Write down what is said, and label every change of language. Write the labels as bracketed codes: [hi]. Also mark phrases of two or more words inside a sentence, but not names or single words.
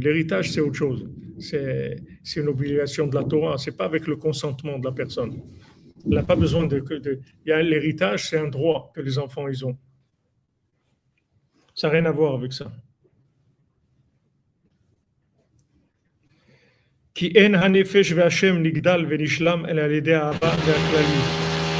[fr] L'héritage, c'est autre chose. C'est une obligation de la Torah. Ce n'est pas avec le consentement de la personne. Elle n'a pas besoin l'héritage, c'est un droit que les enfants ils ont. Ça n'a rien à voir avec ça. [he] כי אין הנפש והשם נגדל ונשלם אלא על ידי האהבה והכלליות.